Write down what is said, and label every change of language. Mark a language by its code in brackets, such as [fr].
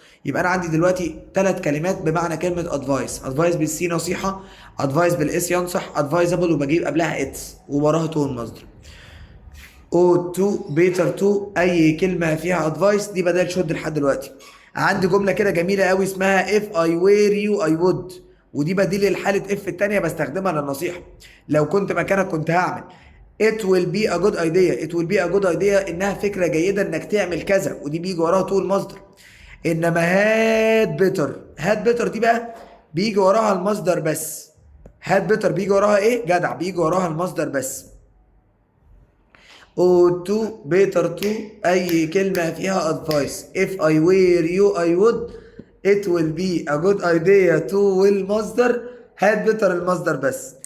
[ar] يبقى انا عندي دلوقتي 3 كلمات بمعنى كلمه ادفايس: ادفايس بالسي نصيحه، ادفايس بالاس ينصح، ادفايزبل وبجيب قبلها اتس ووراها طول مصدر. [en] ought to better to [ar] اي كلمه فيها advice دي بدل شد لحد دلوقتي. عندي جمله كده جميله قوي اسمها [en] if I were you I would، [ar] ودي بديل لحاله if التانيه بستخدمها للنصيحه. لو كنت مكانك كنت هعمل [en] it will be a good idea. it will be a good idea [ar] انها فكره جيده انك تعمل كذا، ودي بيجي وراها طول مصدر. انما هاد بيتر دي بقى بيجي وراها المصدر بس. هاد بيتر بيجي وراها ايه جدع؟ بيجي وراها المصدر بس. [en] ought to better to [ar] اي كلمة فيها [en] advice if I were you I would it will be a good idea to [ar] والمصدر هاد [en] better [ar] المصدر بس.